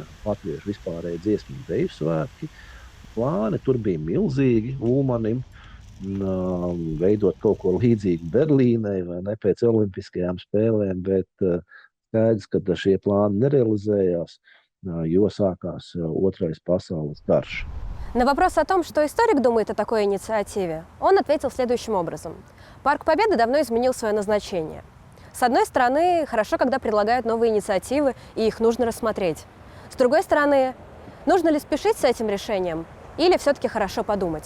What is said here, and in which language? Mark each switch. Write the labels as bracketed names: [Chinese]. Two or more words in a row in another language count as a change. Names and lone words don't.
[Latvian] latviešu vispārēji dziesmu un deju svētki. Plāni tur bija milzīgi Ulmanim, veidot kaut ko līdzīgu Berlīnei vai ne pēc olimpiskajām spēlēm, bet skaidrs, ka šie plāni nerealizējās, jo sākās Otrais pasaules karš. [Russian] На вопрос о том, что историк думает о такой инициативе, он ответил следующим образом. Парк Победы давно изменил свое назначение. С одной стороны, хорошо, когда предлагают новые инициативы, и их нужно рассмотреть. С другой стороны, нужно ли спешить с этим решением, или все-таки хорошо подумать?